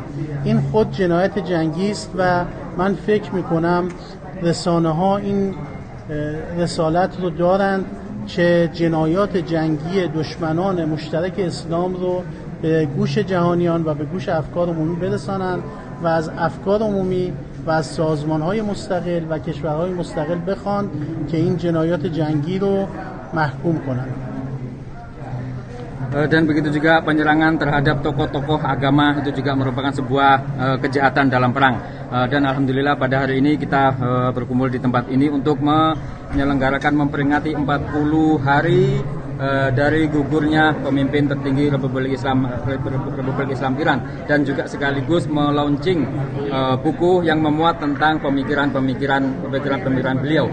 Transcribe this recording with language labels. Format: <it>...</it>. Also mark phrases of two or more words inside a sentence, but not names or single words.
<fa>این خود جنایت جنگی است و من فکر میکنم رسانه ها این رسالت رو دارند که جنایات جنگی دشمنان مشترک اسلام رو به گوش جهانیان و به گوش افکار عمومی برسانند و از افکار عمومی و از سازمان‌های مستقل و کشورهای مستقل بخوان که این جنایات جنگی رو محکوم کنند.</fa> <id>Dan begitu juga penyerangan terhadap tokoh-tokoh agama itu juga merupakan sebuah kejahatan dalam perang. Dan alhamdulillah pada hari ini kita berkumpul di tempat ini untuk menyelenggarakan memperingati 40 hari dari gugurnya pemimpin tertinggi Republik Islam Iran, dan juga sekaligus melaunching buku yang memuat tentang pemikiran beliau.</id>